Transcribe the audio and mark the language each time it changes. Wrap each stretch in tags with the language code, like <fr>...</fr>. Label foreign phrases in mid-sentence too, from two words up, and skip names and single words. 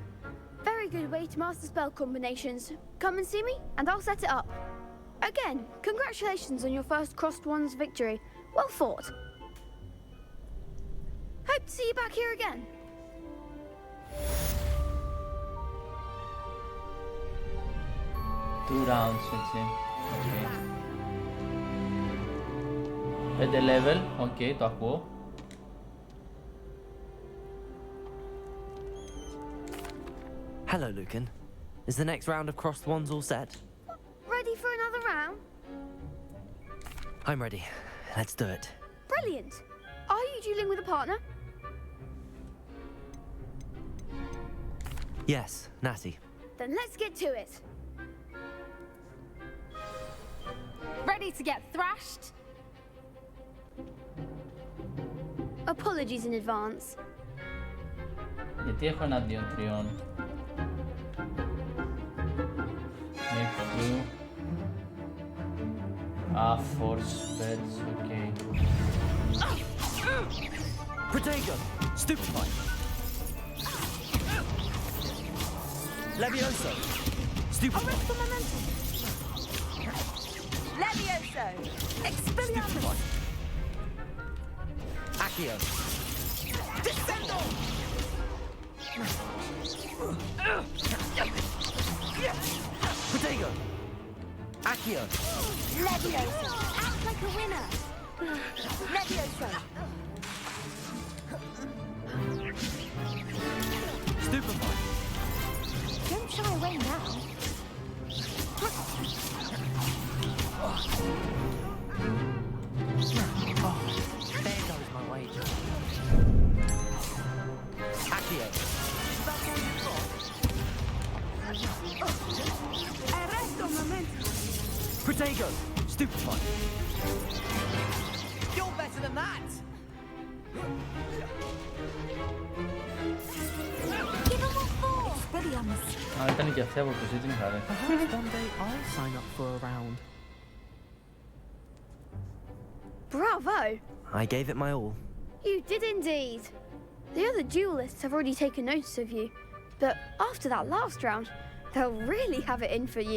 <en>Very good way to master spell combinations. Come and see me and I'll set it up. Again, congratulations on your first Crossed Wands victory. Well fought. Hope to see you back here again. Two rounds,</en> <el>έτσι. Okay. 5 level, ok, το ακούω.</el> <en>Hello, Lucan. Is the next round of crossed wands all set? Ready for another round? I'm ready. Let's do it. Brilliant. Are you dueling with a partner? Yes, Natty. Then let's get to it. Ready to get thrashed? Apologies in advance.</en> <el>Γιατί έχω εναντίον τριών.</el> <en>Next two. Force spells, okay. Protego. Stupefy. Levioso. Stupefy. Arrest the momentum. Levioso. Expelliarmus. Accio. Descendo. Protego. Accio. Levioso. Act like a winner. Levioso. Stupefy. Don't shy away now. There goes my wager. Accio. Arresto momento. Protego. Stupefy. You're better than that. Give them all four. Expelliarmus.</en> <el>Α, ήταν και αυτή από το ζήτημα, χαρέ.</el> <en>Perhaps one day I'll sign up for a round. Bravo! I gave it my all. You did indeed. The other duelists have already taken notice of you, but after that last round, They'll really have it in for you.</en>